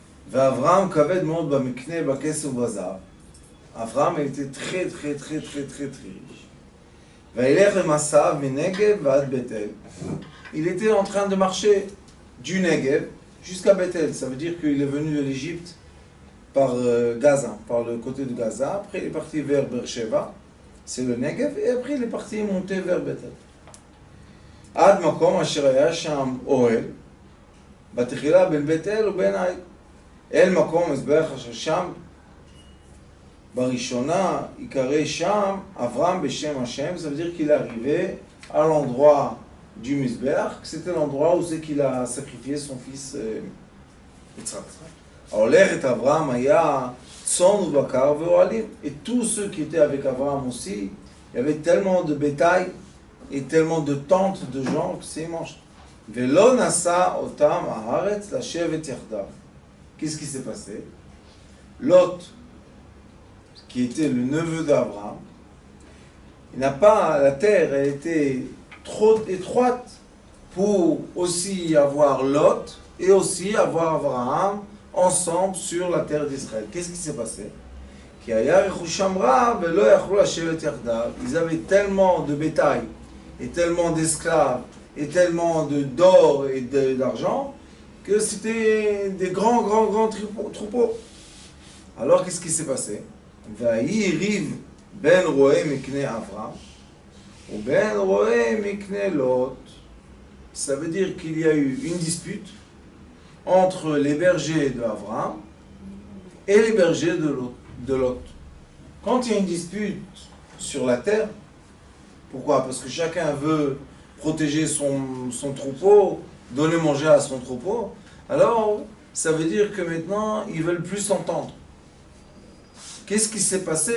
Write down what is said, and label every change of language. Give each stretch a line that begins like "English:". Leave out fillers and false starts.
Hebrew: Avraham kaved מאוד במקנה בכסף ובזהב.
French: Avraham était très riche.
Hebrew: וילך למסעיו מנגב ועד בית אל.
French: Il était en train de marcher du Negev jusqu'à Bethel. Ça veut dire qu'il est venu de l'Égypte par Gaza, par le côté de Gaza. Après, il est parti vers Beersheba, c'est le Negev, et après, il est parti monter vers Bethel.
Hebrew: עד מקום אשר היה שם אוהל, בתחילה בין בית אל ובין העי. אל מקום מזבח אשר שם, בראשונה יקרא שם אברהם בשם השם.
French: Ça veut dire qu'il est arrivé à l'endroit du Mizbeach, c'était l'endroit où c'est qu'il a sacrifié son fils Yitzhak.
Hebrew: ההולך את אברהם היה צאן ובקר ואוהלים.
French: Et tous ceux qui étaient avec Abraham aussi, il y avait tellement de bétail et tellement de tentes de gens que c'est immense.
Hebrew: ולא נשא אותם הארץ לשבת יחדיו.
French: Qu'est-ce qui s'est passé? Lot, qui était le neveu d'Abraham, il n'a pas, la terre a été trop étroite pour aussi avoir Lot et aussi avoir Abraham ensemble sur la terre d'Israël. Qu'est-ce qui s'est passé? Ils avaient tellement de bétail et tellement d'esclaves et tellement d'or et d'argent que c'était des grands troupeaux. Alors qu'est-ce qui s'est passé?
Hebrew: ויריב בין רועה מקנה אברהם ובין רועה מקנה לוט.
French: Ça veut dire qu'il y a eu une dispute entre les bergers d'Abraham et les bergers de Lot. Quand il y a une dispute sur la terre, pourquoi? Parce que chacun veut protéger son troupeau, donner manger à son troupeau, alors ça veut dire que maintenant ils veulent plus s'entendre. Qu'est-ce qui s'est passé?